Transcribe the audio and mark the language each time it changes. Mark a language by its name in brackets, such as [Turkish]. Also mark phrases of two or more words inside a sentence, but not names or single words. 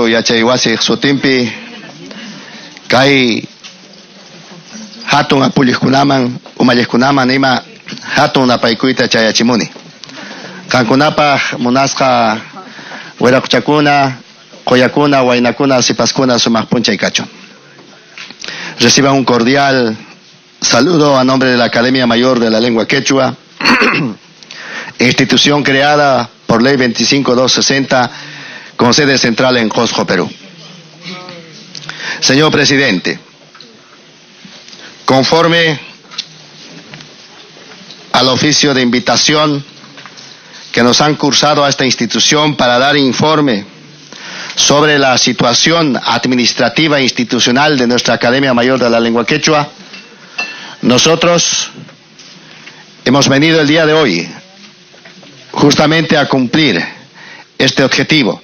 [Quechua] yachaywasi sutinpi kay hatun apulliqkunaman umalliqkunaman ima hatun napaykuyta chayachimuni kankunapaq munasqa wiraquchakuna qoyakuna waynakuna sipaskuna sumaq punchay kachun. [Spanish] Reciban un cordial saludo a nombre de la Academia Mayor de la Lengua Quechua, institución creada por Ley 25260 con sede central en Cosco, Perú. Señor Presidente, conforme al oficio de invitación que nos han cursado a esta institución para dar informe sobre la situación administrativa e institucional de nuestra Academia Mayor de la Lengua Quechua, nosotros hemos venido el día de hoy justamente a cumplir este objetivo.